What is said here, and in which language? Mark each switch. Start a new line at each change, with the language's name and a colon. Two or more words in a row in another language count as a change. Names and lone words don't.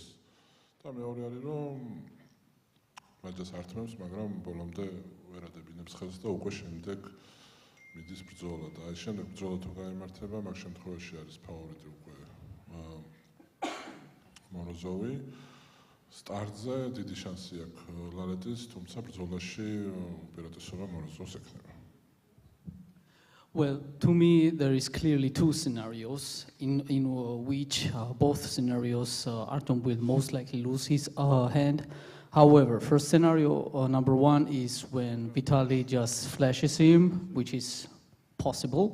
Georgian: და მეორე არის რომ მაჯას ართმევს, მაგრამ ბოლომდე ვერ ადებინებს ხელს და უკვე შემდეგ მიდის ბრძოლა. და აი შემდეგ ბრძოლა თუ გაიმართება, მაგ შემთხვევაში არის ფავორიტი უკვე Morozov. სტარტზე დიდი შანსი აქვს ლალეტის, თუმცა ბრძოლაში უპირატესობა Morozovs ექნება.
English: Well, to me, there is clearly 2 scenarios in which both scenarios Artem will most likely lose his hand. However, first scenario, number 1, is when Vitaly just flashes him, which is possible.